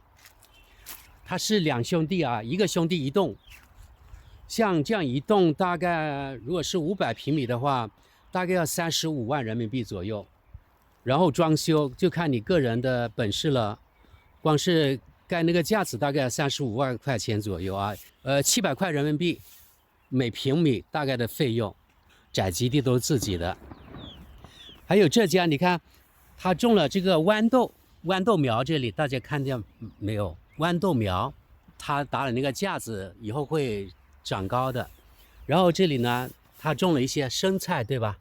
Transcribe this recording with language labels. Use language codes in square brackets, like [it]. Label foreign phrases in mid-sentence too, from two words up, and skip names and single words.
[zh] 他是2兄弟啊，一個兄弟一棟，像這樣一棟大概如果是500平米的話，大概要35萬人民幣左右。然後裝修就看你個人的本事了，光是蓋那個架子大概35萬塊錢左右啊，700塊人民幣每平米大概的費用，宅基地都是自己的。還有這家你看，他種了這個豌豆苗，這裡大家看見沒有？豌豆苗，他打了那個架子以後會長高的。然後這裡呢，他種了一些生菜，對吧？